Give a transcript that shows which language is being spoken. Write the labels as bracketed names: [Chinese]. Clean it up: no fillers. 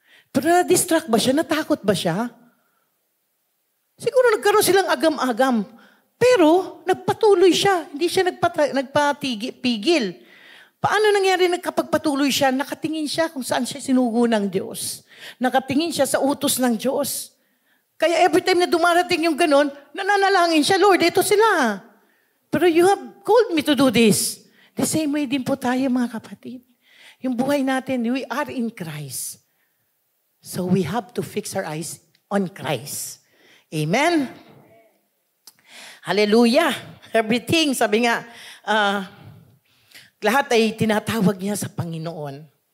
[Filipino] Pero na-distract ba siya? Natakot ba siya? Siguro nagkaroon silang agam-agam. Pero nagpatuloy siya. Hindi siya nagpapigil. Paano nangyari kapag patuloy siya? Nakatingin siya kung saan siya sinugo ng Diyos. Nakatingin siya sa utos ng Diyos. Kaya every time na dumarating yung ganon, nananalangin siya, Lord, ito sila. [English] Pero you have called me to do this. The same way din po tayo, mga kapatid. Yung buhay natin, we are in Christ. So we have to fix our eyes on Christ. Amen? Hallelujah. [Filipino] Everything, sabi nga, lahat ay tinatawag niya sa Panginoon.